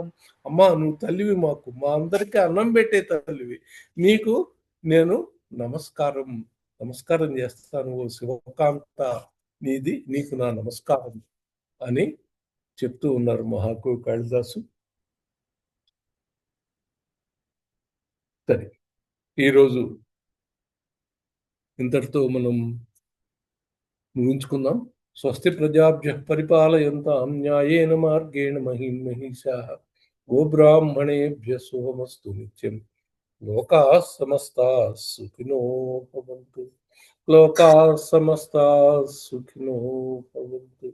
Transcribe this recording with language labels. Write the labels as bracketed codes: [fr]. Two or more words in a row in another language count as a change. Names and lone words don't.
[te] అమ్మా నువ్వు తల్లివి, మాకు మా అందరికీ అన్నం పెట్టే తల్లివి, నీకు నేను నమస్కారం నమస్కారం చేస్తాను ఓ శివకాంత, నీకు నా నమస్కారం అని చెప్తూ ఉన్నారు మహాకవి కాళిదాసు. సరే, ఈరోజు ఇంతటితో మనం ముగించుకుందాం. [sa] స్వస్తి ప్రజాభ్య పరిపాలయంతాం న్యాయేన మార్గేణ మహిం మహిషాః గోబ్రాహ్మణేభ్య శుభమస్తు నిత్యం. లోకాః సమస్తాః సుఖినో భవంతు. లోకాః సమస్తాః సుఖినో భవంతు.